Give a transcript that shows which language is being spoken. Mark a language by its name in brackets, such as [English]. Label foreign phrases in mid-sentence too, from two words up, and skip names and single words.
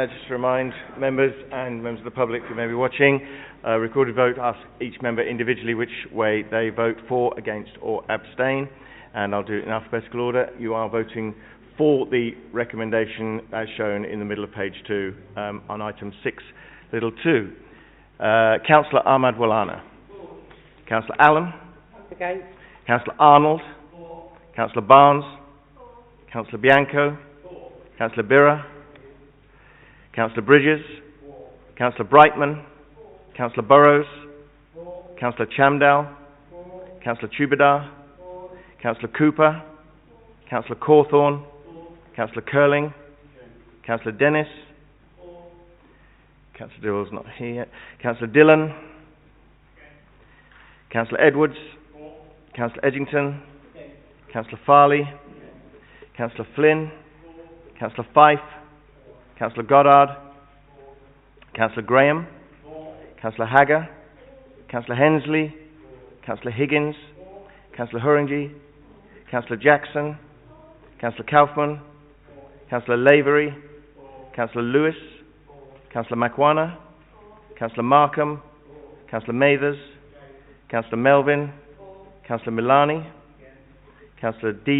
[English] Just to remind members and members of the public who may be watching, recorded vote asks each member individually which way they vote for, against or abstain, and I'll do it in alphabetical order. You are voting for the recommendation as shown in the middle of page 2 on item 6(2). Councillor Ahmad Walana. Councillor Allen. Against. Councillor Arnold. Councillor Barnes. Cllr Bianco. Cllr Birra. Cllr Bridges. Cllr Brightman. Cllr Burrows. Cllr Chamdal. Cllr Tubadar. Cllr Cooper. Cllr Corthorne. Cllr Curling. Cllr Dennis. Cllr Dill's not here yet. Cllr Dillon. Cllr Edwards. Cllr Edgington. Cllr Farley. Councillor Flynn, Councillor Fife, Councillor Goddard, Councillor Graham, Councillor Hagger, Councillor Hensley, Councillor Higgins, Councillor Hurringy, Councillor Jackson, Councillor Kaufman, Councillor Lavery, Councillor Lewis, Cllr Makwana, Councillor Markham, Councillor Mathers, Councillor Melvin, Councillor Milani, Councillor D.